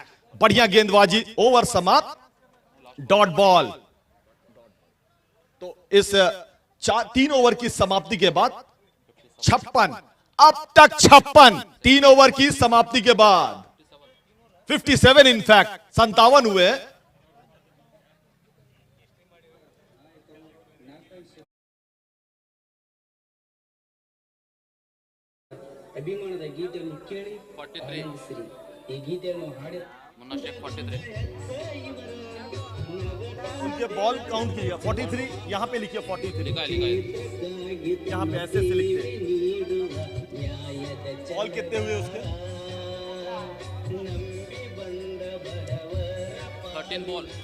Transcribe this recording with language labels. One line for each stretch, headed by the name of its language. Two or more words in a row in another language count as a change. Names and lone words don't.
Hindi: बढ़िया गेंदबाजी, ओवर समाप्त, डॉट बॉल। तो इस 3 ओवर की समाप्ति के बाद 56, अब तक 56 3 ओवर की समाप्ति के बाद 57 इनफैक्ट 57 हुए।
Kannada: ಅಭಿಮಾನದ ಗೀತೆಯನ್ನು ಕೇಳಿ 43 ಆನಂದಿಸಿರಿ. ಈ ಗೀತೆಯನ್ನು ಹಾಡಿ
Hindi: मुन्ना शेख 43 उनके बॉल काउंट किया 43, यहां पे लिखिए 43, लिखा है यहां पे ऐसे से लिखते हैं। बॉल कितने हुए उसके? 13 बॉल।